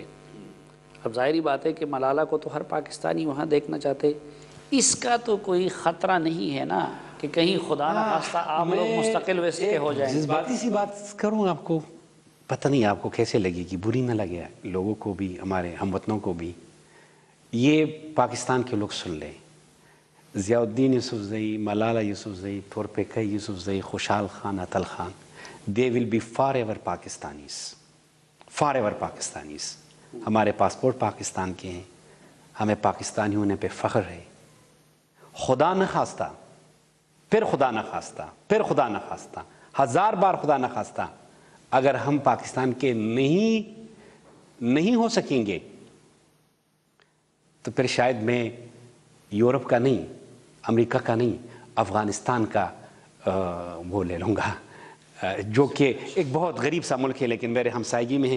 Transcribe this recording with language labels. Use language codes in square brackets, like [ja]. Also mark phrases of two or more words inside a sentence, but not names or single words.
[ur] اب ظاہری بات ہے کہ ملالہ کو تو ہر پاکستانی وہاں دیکھنا چاہتے، اس کا تو کوئی خطرہ نہیں ہے نا کہ کہیں خدا نہ خواستہ آپ لوگ مستقل ویسٹ کے ہو جائیں؟ جذباتی سی بات کروں آپ کو، پتہ نہیں آپ کو کیسے لگے گی، بری نہ لگے لوگوں کو بھی، ہمارے ہم وطنوں کو بھی. یہ پاکستان کے لوگ سن لیں، ضیاء الدین یوسفزئی، ملالہ یوسفزئی، تورپیکے یوسفزئی، خوشحال خان اتل خان، [en] they will be forever Pakistanis, forever Pakistanis. [ur] ہمارے پاسپورٹ پاکستان کے ہیں، ہمیں پاکستانی ہونے پہ فخر ہے. خدا نہ خواستہ، پھر خدا نہ خواستہ، پھر خدا نہ خواستہ، 1000 بار خدا نہ خواستہ اگر ہم پاکستان کے نہیں ہو سکیں گے تو پھر شاید میں یورپ کا نہیں، امریکہ کا نہیں، افغانستان کا وہ لے لوں گا، جو کہ ایک بہت غریب سا ملک ہے لیکن میرے ہمسائیگی میں ہے.